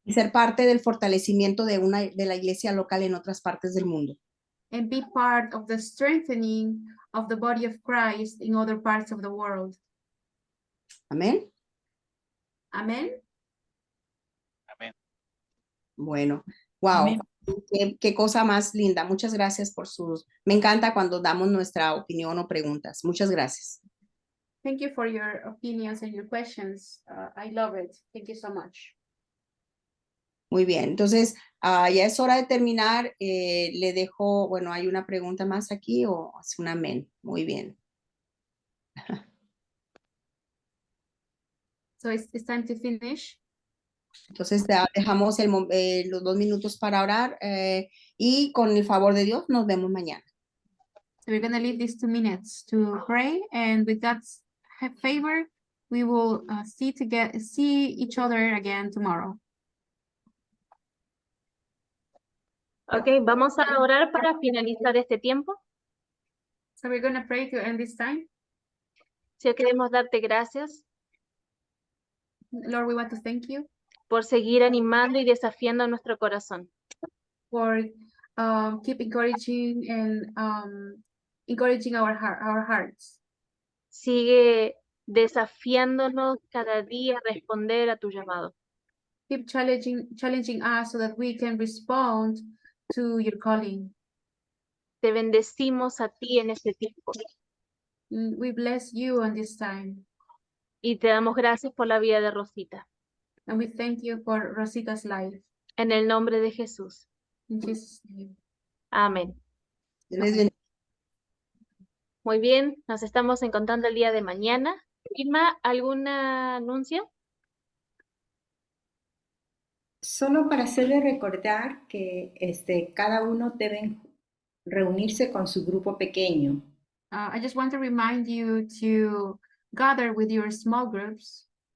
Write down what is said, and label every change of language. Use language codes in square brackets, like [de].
[es] Y ser parte del fortalecimiento de la iglesia local en otras partes del mundo. [en] And be part of the strengthening of the body of Christ in other parts of the world. [es] Amén. [en] Amen. [es] Amén. Bueno, wow. Amén. Qué cosa más linda. Muchas gracias por me encanta cuando damos nuestra opinión o preguntas. Muchas gracias. [en] Thank you for your opinions and your questions. I love it. Thank you so much. [es] Muy bien, entonces ya es hora de terminar. Le dejo, bueno, ¿hay una pregunta más aquí o es un amén? Muy bien. [en] So it's time to finish. [es] Entonces dejamos los 2 minutos para orar y con el favor de Dios nos vemos mañana. [en] So we're going to leave these 2 minutes to pray, and with God's favor, we will see each other again tomorrow. [es] Ok, vamos a orar para finalizar este tiempo. [en] So we're going to pray to end this time. [es] Señor, queremos darte gracias [en] Lord, we want to thank you [es] por seguir animando y desafiando a nuestro corazón. [en] for keep encouraging and encouraging our hearts. [es] Sigue desafiándonos cada día a responder a tu llamado. [en] Keep challenging us so that we can respond to your calling. [es] Te bendecimos a ti en este tiempo [en] We bless you on this time, [es] y te damos gracias por la vida de Rosita. [en] and we thank you for Rosita's life. [es] En el nombre de Jesús. [en] In Jesus' name. [es] Amén. Dios les bendiga. Muy bien, nos estamos encontrando el día de mañana. Irma, ¿algún anuncio? Solo para hacerle recordar que cada uno deben reunirse con su grupo pequeño. [en] I just want to remind you to gather with your small groups.